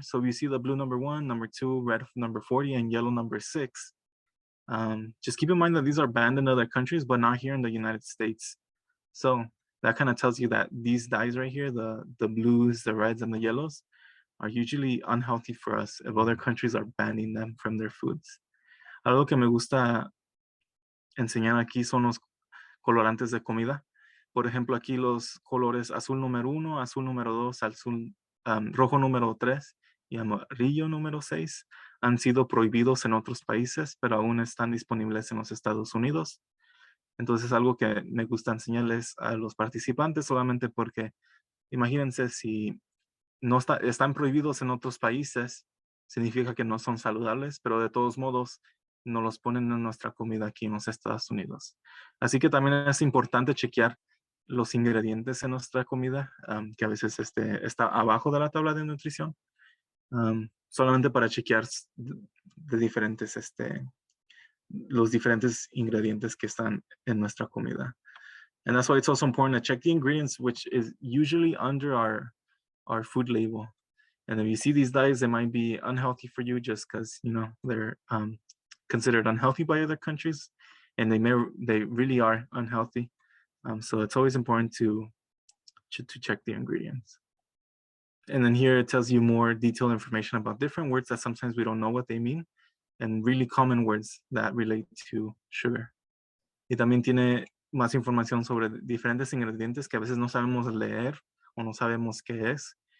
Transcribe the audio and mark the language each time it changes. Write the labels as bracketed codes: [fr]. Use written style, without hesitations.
[en] So you see the blue number 1, number 2, red number 40, and yellow number 6. Just keep in mind that these are banned in other countries, but not here in the United States. So that kind of tells you that these dyes right here, the blues, the reds, and the yellows, are usually unhealthy for us if other countries are banning them from their foods. [es] Algo que me gusta enseñar aquí son los colorantes de comida. Por ejemplo, aquí los colores azul número 1, azul número 2, azul, rojo número 3 y amarillo número 6 han sido prohibidos en otros países, pero aún están disponibles en los Estados Unidos. Entonces, algo que me gusta enseñarles a los participantes solamente porque imagínense si no están prohibidos en otros países, significa que no son saludables, pero de todos modos no los ponen en nuestra comida aquí en los Estados Unidos. Así que también es importante chequear los ingredientes en nuestra comida, que a veces está abajo de la tabla de nutrición, solamente para chequear de diferentes, los diferentes ingredientes que están en nuestra comida. [en] And that's why it's also important to check the ingredients, which is usually under our food label. And if you see these dyes, they might be unhealthy for you just because, you know, they're considered unhealthy by other countries, and they really are unhealthy. So it's always important to check the ingredients. And then here it tells you more detailed information about different words that sometimes we don't know what they mean, and really common words that relate to sugar. [es] Y también tiene más información sobre diferentes ingredientes que a veces no sabemos leer o no sabemos qué es.